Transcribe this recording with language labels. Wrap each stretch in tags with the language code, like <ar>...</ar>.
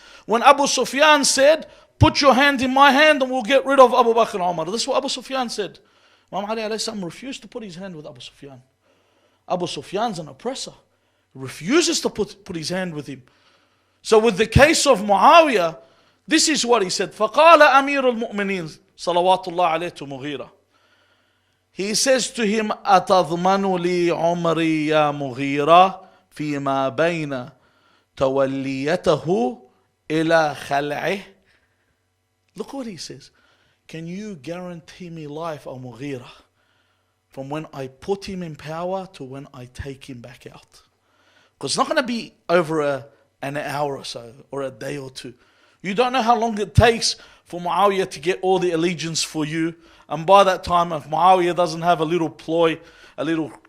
<en>When Abu Sufyan said, put your hand in my hand and we'll get rid of Abu Bakr and Umar. This is what Abu Sufyan said. Imam Ali alayhi salam refused to put his hand with Abu Sufyan. Abu Sufyan's an oppressor. He refuses to put his hand with him. So with the case of Muawiyah, this is what he said.</en> <ar>فَقَالَ أَمِيرُ الْمُؤْمِنِينَ صَلَوَاتُ اللَّهِ عَلَيْهِ</ar> <en>to Mughira. He says to him,</en> <ar>أَتَضْمَنُ لِي عُمْرِي يَا مُغِيرَ فِي مَا بَيْنَ تَوَلِّيَتَهُ إِلَى خَلْعِهِ.</ar> <en>Look what he says. Can you guarantee me life, O Mughira, from when I put him in power to when I take him back out? Because it's not going to be over an hour or so, or a day or two. You don't know how long it takes for Muawiyah to get all the allegiance for you. And by that time, if Muawiyah doesn't have a little ploy, a little</en>